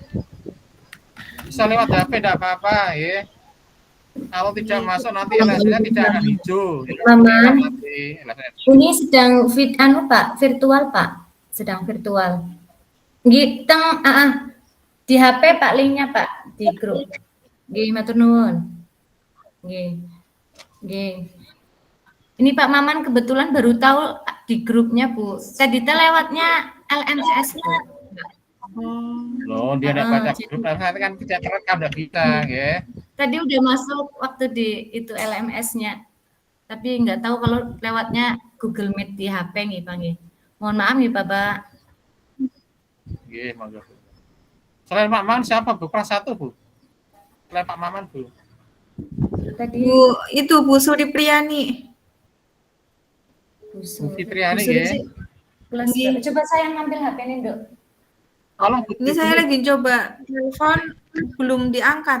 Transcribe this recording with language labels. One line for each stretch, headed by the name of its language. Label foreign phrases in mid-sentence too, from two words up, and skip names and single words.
Indonesian: Bisa lewat HP, tidak apa-apa ya. Kalau tidak masuk nanti LSD-nya tidak akan hijau. Mama, ini sedang Pak, virtual Pak, sedang virtual. Gitu, di HP Pak, linknya Pak, di grup.
Javanese: Nggih, matur nuwun. Nggih. Nggih.
Indonesian: Ini Pak Maman kebetulan baru tahu di grupnya, Bu. Tadi lewatnya LMS, Bu. Loh, dia tidak baca grup, nanti kan tidak terekam, tidak bisa, ya. Tadi udah masuk waktu di itu LMS-nya. Tapi nggak tahu kalau lewatnya Google Meet di HP nih, Pak. Nggih. Mohon maaf nih, Bapak.
Javanese: Nggih, monggo.
Indonesian: Selain Pak Maman siapa, Bu? Kelas 1, Bu? Selain Pak Maman, Bu. Tadi Bu Suripiyani. Bu Fitriani, ya. Coba saya ngambil HP ini, Dok. Ini saya lagi coba telepon, belum diangkat.